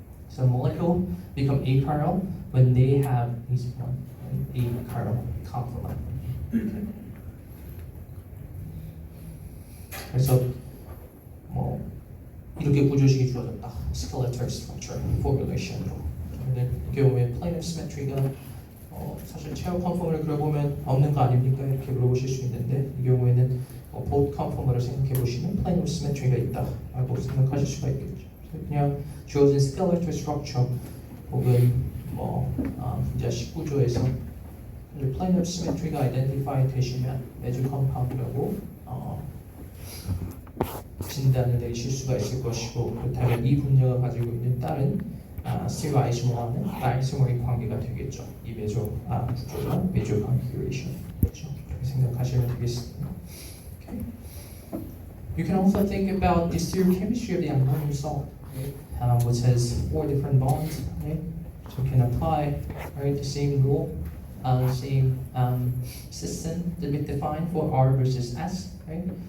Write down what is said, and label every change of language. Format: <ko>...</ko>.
<en>So molecule become achiral when they have at least one right? Achiral conformer. Okay?</en> <ko>그래서 뭐 이렇게 구조식이 주어졌다.</ko> <en>skeletal structure formulation으로.</en> <ko>근데 이 경우에 plane of symmetry가 사실 체어 컨포머를 그려보면 없는 거 아닙니까? 이렇게 물어보실 수 있는데 이 경우에는 both 컨포머를 생각해 보시면 plane of symmetry가 있다라고 생각하실 수가 있겠죠. 그냥 주어진 skeletal structure 혹은 뭐 분자식 구조에서 plane of symmetry가 identify 되시면 major compound이라고 진단을 내리실 수가 있을 것이고 그렇다면 이 분자가 가지고 있는 다른 스틸과 아이소모와는 아이소모릭 관계가 되겠죠. 이 매조 구조가 매조 configuration 그렇죠. 그렇게 생각하시면 되겠습니다.</ko> <en>Okay. You can also think about the stereochemistry of the ammonium salt, right? Which has 4 different bonds. Right? So you can apply right the same rule, same system that we defined for R versus S, right?</en>